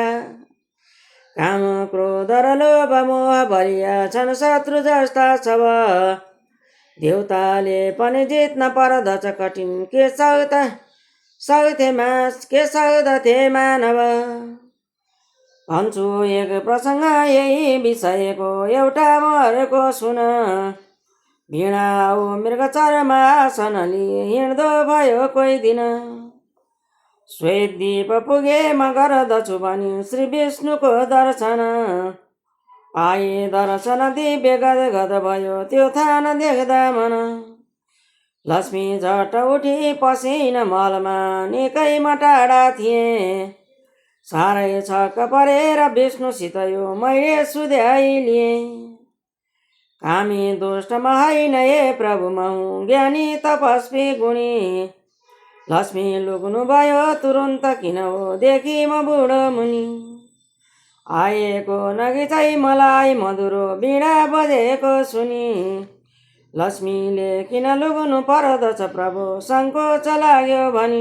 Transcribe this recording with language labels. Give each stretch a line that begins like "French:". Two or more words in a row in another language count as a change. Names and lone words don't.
Nepali: काम क्रोध र लोभ मोह भरिया छन् शत्रु जस्ता सब देउताले पनि जित्न पर्दछ कठिन के सक्दथे मानव। भन्छु एक प्रसङ्ग यही विषयको एउटा मरेको सुन वीणा औ मृग चर्मा आसन लिई हिँड्दो भयो कोही दिन। श्वेतद्वीप पुगे म गर्दछु भनी श्री विष्णुको दर्शन पाए दर्शन दिव्य गदगद भयो त्यो थान देख्दा मन। लक्ष्मी झट्ट उठी पसिन मलमा निकै म टाढा थिएँ साह्रै छक्क परेर विष्णुसित यो मैले सुध्याइलिएँ। कामी दुष्ट म होइन ए प्रभु म हुँ ज्ञानी तपस्वी गुणी। लक्ष्मी लुक्नु भयो तुरुन्त किन हो देखि म बुढो मुनि। आएको नगिचै मलाई मधुरो वीणा बजेको सुनि लक्ष्मीले किन लुक्नु पर्दछ प्रभु सङ्कोच लाग्यो भनी।